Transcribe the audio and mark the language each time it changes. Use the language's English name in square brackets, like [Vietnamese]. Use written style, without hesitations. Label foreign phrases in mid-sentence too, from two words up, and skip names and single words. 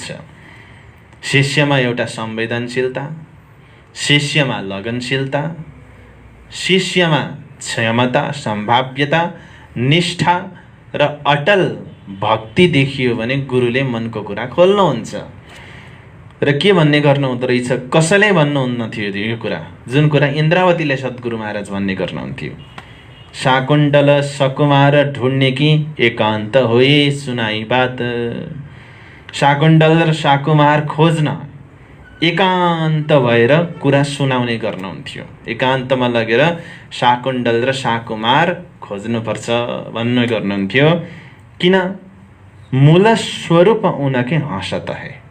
[Nepali] शिष्यमा एउटा संवेदनशीलता, शिष्यमा लगनशीलता, शिष्यमा क्षमता, सम्भाव्यता, निष्ठा र अटल भक्ति देखियो भने गुरुले मनको कुरा खोल्नुहुन्छ। र के भन्ने गर्नुहुँदो रहेछ, कसैले भन्नुहुन्न थियो यो कुरा, जुन कुरा इन्द्रावतीले सद्गुरु महाराज भन्ने गर्नुहुन्थ्यो। [Hindi] शाकुण्डल सकुमार ढूँढने की एकान्त होए सुनाई बात। [Nepali] शाकुण्डल र शाकुमार खोज्न एकान्त भएर कुरा सुनाउने गर्नुहुन्थ्यो। एकान्तमा लगेर शाकुण्डल र शाकुमार खोज्नुपर्छ भन्ने गर्नुहुन्थ्यो। [Hindi] किन? मूल स्वरूप उनके हँसत है।